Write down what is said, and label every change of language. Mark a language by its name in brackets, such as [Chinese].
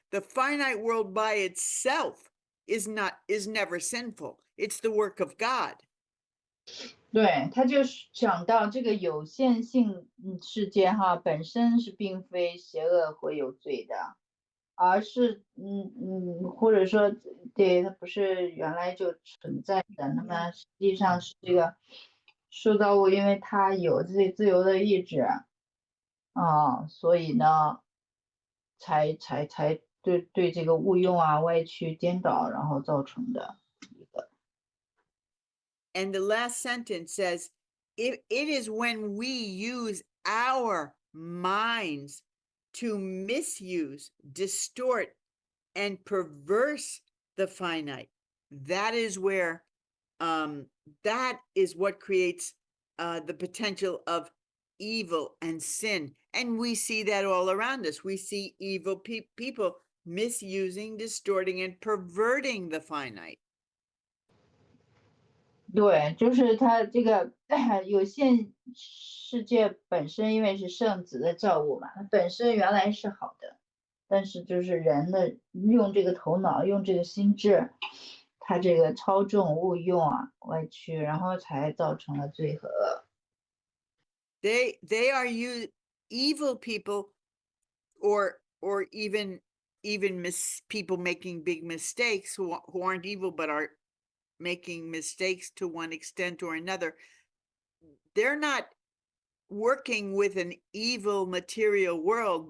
[English] The finite world by itself is never sinful. It's the work of God. [Chinese] 对，他就是讲到这个有限性世界哈，本身是并非邪恶或有罪的，而是或者说对它不是原来就存在的。那么实际上是这个受造物，因为它有这自由的意志所以呢，才对这个误用歪曲颠倒，然后造成的。 [English] And the last sentence says, it is when we use our minds to misuse, distort, and perverse the finite. That is where, that is what creates the potential of evil and sin. And we see that all around us. We see evil people misusing, distorting, and perverting the finite. [Chinese] 对，就是它这个有限世界本身，因为是圣子的造物嘛，它本身原来是好的，但是就是人的用这个头脑，用这个心智，它这个操纵、误用歪曲，然后才造成了罪和恶。 [English] They are evil people, or even even people making big mistakes who aren't evil but are making mistakes to one extent or another, they're not working with an evil material world.